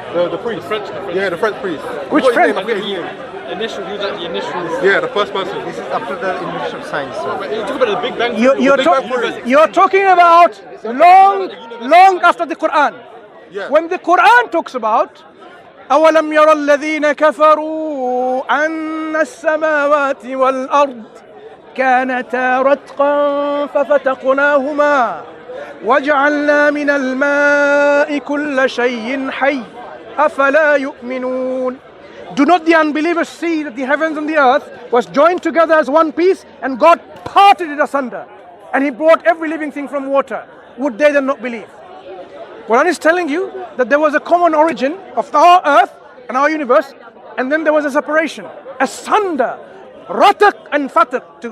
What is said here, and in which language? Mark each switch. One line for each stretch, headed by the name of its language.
English: The priest. The French. Yeah, the French priest. Which French? He was like the initial. Yeah, the first person. This is after the invention of science. So. You talk about the Big Bang. You're talking about long after the Quran. Yeah.
Arabic: When the Quran talks about أَوَلَمْ يَرَ الَّذِينَ كَفَرُوا أَنَّ السَّمَاوَاتِ وَالْأَرْضِ كَانَتَا رَتْقًا فَفَتَقْنَاهُمَا وَجَعَلْنَا مِنَ الْمَاءِ كُلَّ شَيْءٍ حَيٍّ أَفَلَا يُؤْمِنُونَ.
English: Do not the unbelievers see that the heavens and the earth was joined together as one piece and God parted it asunder and He brought every living thing from water? Would they then not believe? Quran is telling you that there was a common origin of our earth and our universe, and then there was a separation, asunder, ratak and fatak.